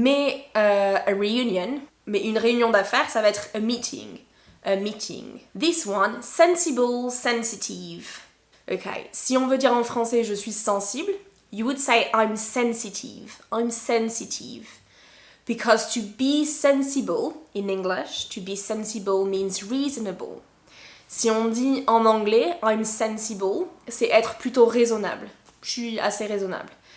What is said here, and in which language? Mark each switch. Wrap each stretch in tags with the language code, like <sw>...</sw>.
<fr>Mais a reunion, mais une réunion d'affaires, ça va être</fr> <en>a meeting. A meeting. This one, sensible, sensitive. Okay,</en> <fr>si on veut dire en français je suis sensible,</fr> <en>you would say I'm sensitive. I'm sensitive. Because to be sensible in English, to be sensible means reasonable.</en> <fr>Si on dit en anglais</fr> <en>I'm sensible,</en> <fr>c'est être plutôt raisonnable. Je suis assez raisonnable.</fr>